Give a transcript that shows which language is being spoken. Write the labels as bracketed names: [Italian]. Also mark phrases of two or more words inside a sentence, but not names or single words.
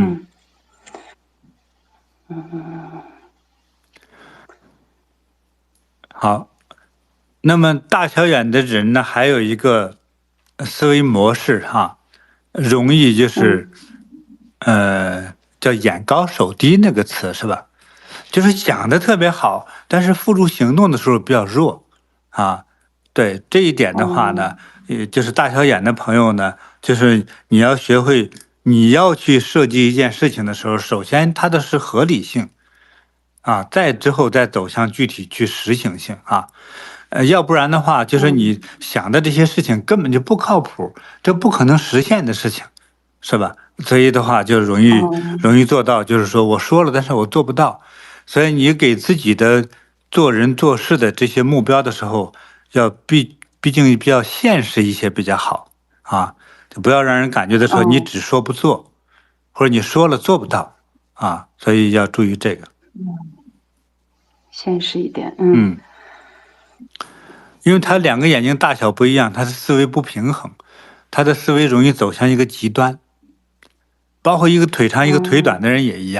[Chinese] 好，那麼大小眼的人呢，還有一個思維模式哈，容易就是叫眼高手低那個詞是吧？就是講的特別好，但是付諸行動的時候比較弱對，這一點的話呢，也就是大小眼的朋友呢，就是你要學會，你要去設計一件事情的時候，首先它的是合理性再之後再走向具體去實行性要不然的話，就是你想的這些事情根本就不靠譜，這不可能實現的事情，是吧？所以的話就容易做到，就是說我說了，但是我做不到。所以你給自己的做人做事的這些目標的時候，要畢竟比較現實一些比較好就不要讓人感覺的說你只說不做，或者你說了做不到所以要注意這個。現實一點。因為他兩個眼睛大小不一樣，他的思維不平衡，他的思維容易走向一個極端，包括一個腿長一個腿短的人也一樣。